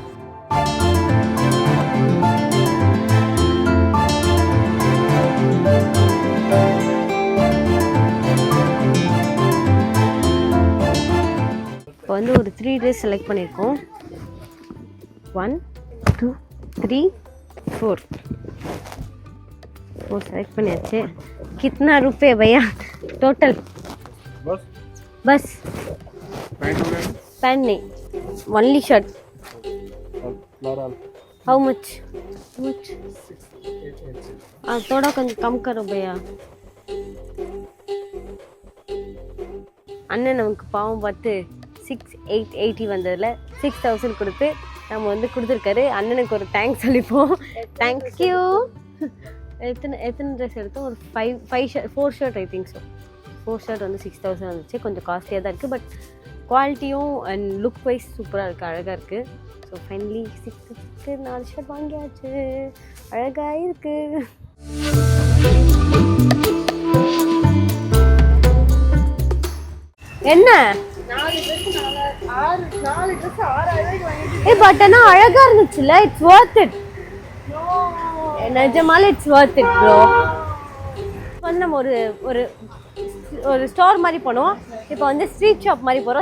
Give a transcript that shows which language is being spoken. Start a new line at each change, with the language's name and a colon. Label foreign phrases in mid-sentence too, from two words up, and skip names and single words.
Tamil: இப்போ வந்து ஒரு 3
English: dress select
Tamil: பண்ணியிருக்கோம். 1 2 3 4 செலக்ட் பண்ணியாச்சு.
Hindi: कितना रुपये भैया टोटल? बस पैंट नहीं,
English: only shirt. how much?
Hindi: थोड़ा कम करो भैया.
Tamil: அண்ணன் நமக்கு பாவம் பார்த்து 6,880 வந்ததில் 6,000 கொடுத்து நம்ம வந்து கொடுத்துருக்காரு. அண்ணனுக்கு ஒரு தேங்க்ஸ் சொல்லிப்போம். தேங்க்யூ. எத்தனை ட்ரெஸ் எடுத்தோம்? ஒரு 4 ஷர்ட்
English: I think.
Tamil: ஸோ 4 ஷர்ட் வந்து 6,000 வந்துச்சு. கொஞ்சம் காஸ்ட்லியாக தான் இருக்குது. பட் குவாலிட்டியும்
English: and look wise
Tamil: சூப்பராக இருக்குது, அழகாக இருக்குது.
English: so finally
Tamil: 6,000க்கு 4 ஷர்ட் வாங்கியாச்சு. அழகாக இருக்குது. என்ன பட் ஆனால் அழகா இருந்துச்சுல்ல.
English: it's worth it.
Tamil: நிஜமால
English: it's worth it bro.
Tamil: வந்து நம்ம ஒரு ஸ்டோர் மாதிரி போனோம். இப்போ வந்து
English: street shop
Tamil: மாதிரி போகிறோம்.